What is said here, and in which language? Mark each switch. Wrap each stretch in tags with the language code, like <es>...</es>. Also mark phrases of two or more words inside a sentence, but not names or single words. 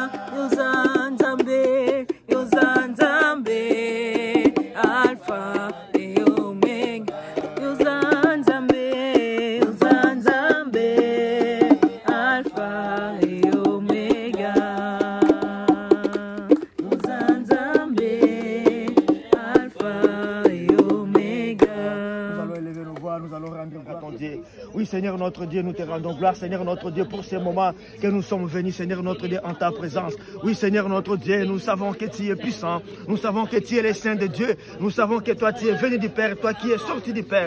<ln>Yozanzambe, Yozanzambe,</ln> <fr>Alpha et Omega.</fr> <ln>Yozanzambe, Yozanzambe,</ln> <fr>Alpha et Omega.</fr> <ln>Yozanzambe,</ln> <fr>Alpha et Omega. Nous allons élever nos voix, nous allons rendre gloire à ton Dieu. Oui, Seigneur notre Dieu, nous te rendons gloire, Seigneur notre Dieu, pour ces moments que nous sommes venus, Seigneur notre Dieu, en ta présence. Oui, Seigneur notre Dieu, nous savons que tu es puissant, nous savons que tu es le Saint de Dieu, nous savons que toi, tu es venu du Père, toi qui es sorti du Père.</fr>